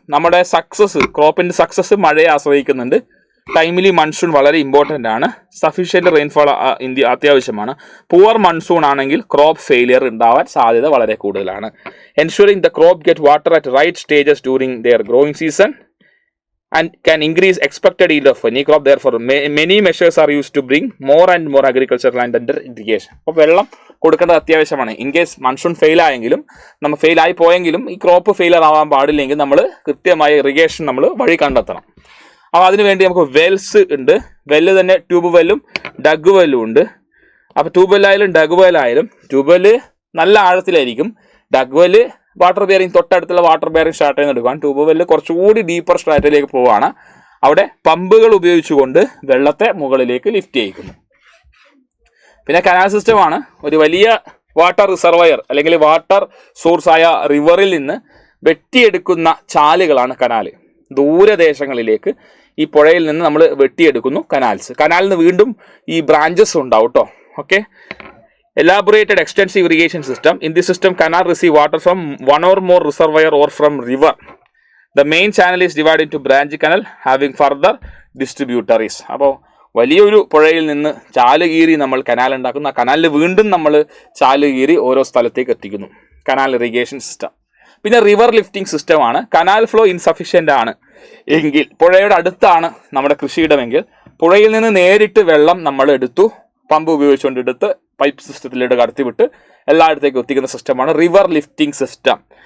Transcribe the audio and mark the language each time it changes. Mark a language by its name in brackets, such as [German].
[Malayalam] നമ്മുടെ success, ക്രോപ്പിൻ്റെ success മഴയെ ആശ്രയിക്കുന്നുണ്ട്. Timely monsoon വളരെ ഇമ്പോർട്ടൻ്റ് ആണ്. സഫീഷ്യൻറ്റ് റെയിൻഫോൾ ഇന്ത്യ അത്യാവശ്യമാണ്. പുവർ മൺസൂൺ ആണെങ്കിൽ ക്രോപ്പ് ഫെയിലിയർ ഉണ്ടാവാൻ സാധ്യത വളരെ കൂടുതലാണ്. [English] Ensuring the crop get water at right stages during their growing season and can increase expected yield of any crop. Therefore, many measures are used to bring more and more agricultural land under irrigation. [Malayalam] അപ്പോൾ വെള്ളം കൊടുക്കേണ്ടത് അത്യാവശ്യമാണ്. In case monsoon fail ആയെങ്കിലും, നമ്മൾ fail ആയി പോയെങ്കിലും ഈ crop failure ആവാൻ പാടില്ലെങ്കിൽ നമ്മൾ കൃത്യമായ ഇറിഗേഷൻ നമ്മൾ വഴി കണ്ടെത്തണം. അപ്പോൾ അതിനുവേണ്ടി നമുക്ക് വെൽസ് ഉണ്ട്. വെല്ല് തന്നെ ട്യൂബ് വെല്ലും ഡഗ് വെല്ലും ഉണ്ട്. അപ്പോൾ ട്യൂബ് വെല്ലായാലും ഡഗ് വെല്ലായാലും ട്യൂബ് വെല്ല് നല്ല ആഴത്തിലായിരിക്കും. ഡഗ് വെല്ല് വാട്ടർ ബെയറിംഗ്, തൊട്ടടുത്തുള്ള വാട്ടർ ബെയറിംഗ് സ്ട്രാറ്റയിൽ നിന്ന് എടുക്കാൻ. ട്യൂബ് വെല്ല് കുറച്ചുകൂടി ഡീപ്പർ സ്ട്രാറ്റയിലേക്ക് പോവുകയാണ്. അവിടെ പമ്പുകൾ ഉപയോഗിച്ചുകൊണ്ട് വെള്ളത്തെ മുകളിലേക്ക് ലിഫ്റ്റ് ചെയ്യിക്കുന്നു. പിന്നെ കനാൽ സിസ്റ്റമാണ്. ഒരു വലിയ വാട്ടർ റിസർവയർ അല്ലെങ്കിൽ വാട്ടർ സോഴ്സായ റിവറിൽ നിന്ന് വെട്ടിയെടുക്കുന്ന ചാലുകളാണ് കനാല്. ദൂരദേശങ്ങളിലേക്ക് ഈ പുഴയിൽ നിന്ന് നമ്മൾ വെട്ടിയെടുക്കുന്നു കനാൽസ്. കനാലിൽ നിന്ന് വീണ്ടും ഈ ബ്രാഞ്ചസ് ഉണ്ടാവും കേട്ടോ. Okay. [English] Elaborated extensive irrigation system. In this system, canal receive water from one or more reservoir or from river. The main channel is divided into branch canal having further distributaries. [Malayalam] അപ്പോൾ വലിയൊരു പുഴയിൽ നിന്ന് ചാല് കീറി നമ്മൾ canal ഉണ്ടാക്കുന്നു. ആ കനാലിൽ വീണ്ടും നമ്മൾ ചാല് കീറി ഓരോ സ്ഥലത്തേക്ക് എത്തിക്കുന്നു. Canal irrigation system. പിന്നെ റിവർ ലിഫ്റ്റിംഗ് സിസ്റ്റമാണ്. കനാൽ ഫ്ലോ ഇൻസഫിഷ്യൻ്റ് ആണ് എങ്കിൽ, പുഴയുടെ അടുത്താണ് നമ്മുടെ കൃഷിയിടമെങ്കിൽ, പുഴയിൽ നിന്ന് നേരിട്ട് വെള്ളം നമ്മൾ എടുത്തു, പമ്പ് ഉപയോഗിച്ചുകൊണ്ടെടുത്ത് പൈപ്പ് സിസ്റ്റത്തിലേക്ക് കടത്തിവിട്ട് എല്ലായിടത്തേക്കും എത്തിക്കുന്ന സിസ്റ്റമാണ് റിവർ ലിഫ്റ്റിംഗ് സിസ്റ്റം.